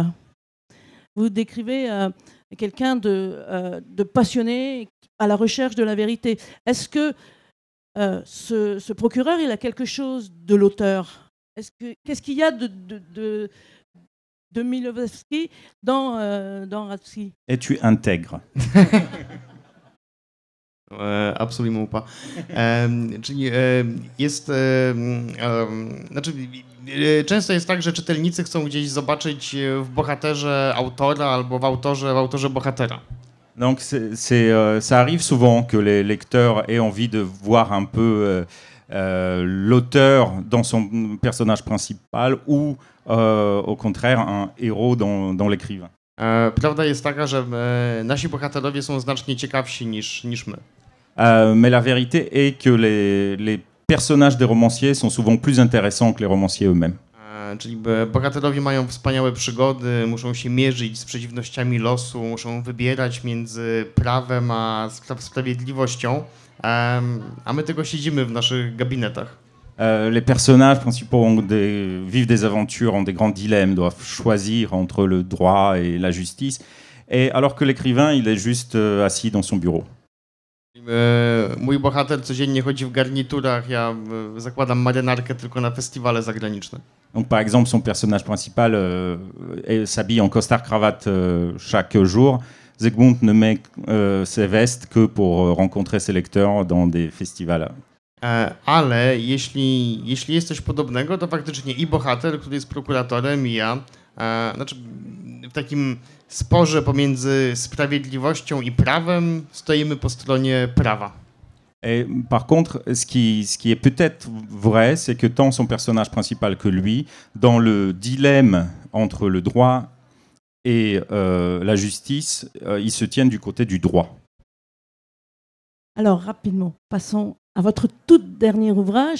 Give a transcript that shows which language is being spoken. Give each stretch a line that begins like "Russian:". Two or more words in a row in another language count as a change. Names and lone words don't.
French: Vous décrivez quelqu'un de passionné à la recherche de la vérité. Est-ce que ce procureur, il a quelque chose de l'auteur? Qu'est-ce qu'il y a de Milewski dans Radzki? Es-tu intègre?
Polish: Absolutnie pas. Czyli jest... Znaczy, często jest tak, że czytelnicy chcą gdzieś zobaczyć w bohaterze autora albo w autorze bohatera.
French: Donc ça arrive souvent que les lecteurs aient envie de voir un peu l'auteur dans son personnage principal ou au contraire un héros dans l'écrivain.
Polish: Prawda jest taka, że nasi bohaterowie są znacznie ciekawsi niż my.
French: Mais la vérité est que les personnages des romanciers sont souvent plus intéressants que les romanciers eux-mêmes.
Polish: Czyli bohaterowie mają wspaniałe przygody, muszą się mierzyć z przeciwnościami losu, muszą wybierać między prawem a sprawiedliwością, a my tylko siedzimy w naszych gabinetach.
French: Les personnages principaux vivent des aventures, ont des grands dilemmes, doivent choisir entre le droit et la justice, et alors que l'écrivain, il est juste assis dans son bureau.
Polish: Mój bohater codziennie chodzi w garniturach, ja zakładam marynarkę tylko na festiwale zagraniczne.
French: Donc par exemple, son personnage principal s'habille en costard-cravate chaque jour. Zygmunt ne met ses vestes que pour rencontrer ses lecteurs dans des festivals.
Polish: Ale jeśli jest coś podobnego, to faktycznie i bohater, który jest prokuratorem, i ja, znaczy w takim sporze pomiędzy sprawiedliwością i prawem stoimy po stronie prawa.
French: Et par contre, ce qui est peut-être vrai, c'est que tant son personnage principal que lui, dans le dilemme entre le droit et la justice, ils se tiennent du côté du droit. Alors, rapidement, passons à votre tout dernier ouvrage.